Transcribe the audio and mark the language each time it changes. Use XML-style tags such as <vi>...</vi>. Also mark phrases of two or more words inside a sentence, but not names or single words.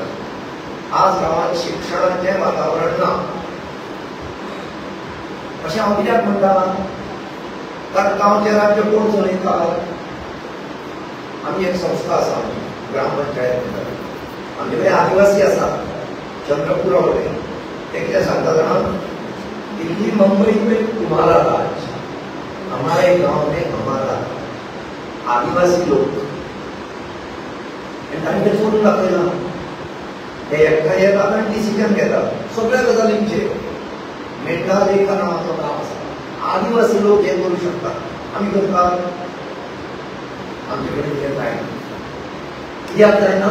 <kok>आज गांवांत शिक्षणाचें वातावरण ना अशें हांव कित्याक म्हणटा? कारण गांवचें राज्य कोण चलयता? आमी एक संस्था आसा, ग्रामपंचायत म्हणटा. आमचे कडेन आदिवासी आसा, चंद्रपुरा कडेन. ते कितें सांगता जाणा,</kok> <hi>दिल्ली मुंबई में तुम्हारा राज, हमारे गांव में हमारा आदिवासी लोक.</hi> <kok>तांणी तें सोडून दाखयलां. ते एकठांय येतात आनी डिसिजन घेतात सगळ्या गजालींचेर. मेंढालेखा नांवाचो गांव आसा. आदिवासी लोक हें करूं शकतात, आमी करतात. आमचे कडेन कितें जायना. कित्याक जायना?</kok>